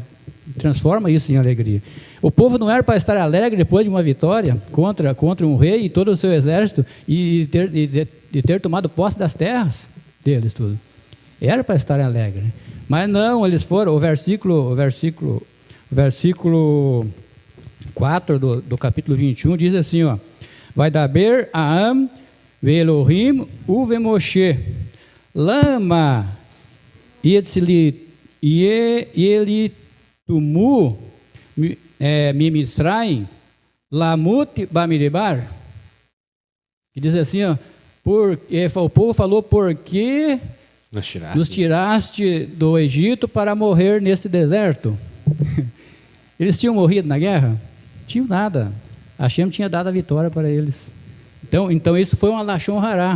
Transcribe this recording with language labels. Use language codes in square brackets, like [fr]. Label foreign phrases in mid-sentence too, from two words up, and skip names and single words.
[pt] Transforma isso em alegria. O povo não era para estar alegre depois de uma vitória contra um rei e todo o seu exército e ter tomado posse das terras deles, tudo. Era para estar alegre, né? Mas não, eles foram. O versículo 4 do capítulo 21 diz assim, ó: [he] וידבר העם באלהים ובמשה למה העליתנו ממצרים למות במדבר. [pt] Que diz assim, ó, o povo falou: por que nos tiraste do Egito para morrer neste deserto? Eles tinham morrido na guerra? Tinham nada. Hashem tinha dado a vitória para eles. Então isso foi uma [he] לשון הרע.